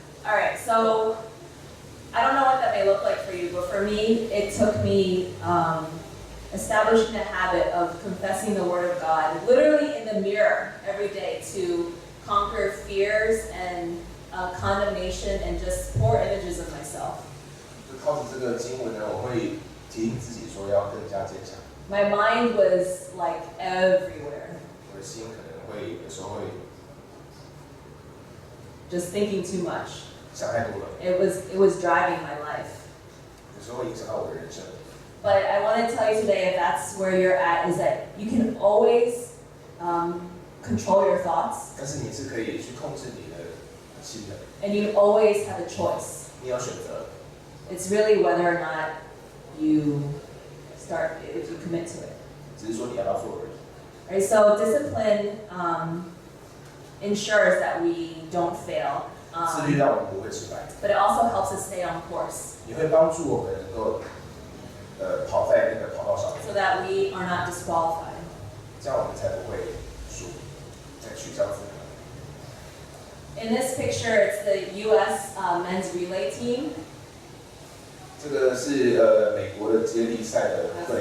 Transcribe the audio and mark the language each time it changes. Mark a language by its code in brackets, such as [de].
[en] All right, so I don't know what that may look like for you, but for me, it took me establishing a habit of confessing the Word of God, literally in the mirror every day, to conquer fears and condemnation and just poor images of myself. [zh] 就靠着这个经文呢，我会提醒自己说要更加坚强。 [en] My mind was like everywhere. [zh] 我的心可能会有时候会 [en] just thinking too much. [zh] 想太多了。 [en] It was driving my life. [zh] 有时候会影响到我的人生。 [en] But I want to tell you today, if that's where you're at, is that you can always control your thoughts. [zh] 但是你是可以去控制你的心的。 [en] And you always have a choice. [zh] 你有选择。 [en] It's really whether or not you if you commit to it. [zh] 只是说你要不要做而已。 [en] Right, so discipline ensures that we don't fail. [zh] 自律让我们不会失败。 [en] But it also helps us stay on course. [zh] 也会帮助我们能够跑在那个跑道上面。 [en] So that we are not disqualified. [zh] 这样我们才不会输，才取消资格。 [en] In this picture, it's the U.S. Men's relay team. [zh] 这个是美国的接力赛的队。